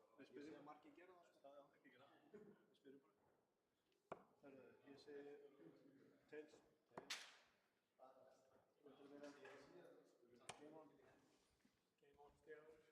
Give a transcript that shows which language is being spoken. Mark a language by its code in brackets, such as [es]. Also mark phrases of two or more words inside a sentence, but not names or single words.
[is] Ég segi að margir gera það sko. Já, ekki gera það. Við spyrjum bara. Herðu, ég segi Tails. [en] Game on. Game on, [is] stjáður.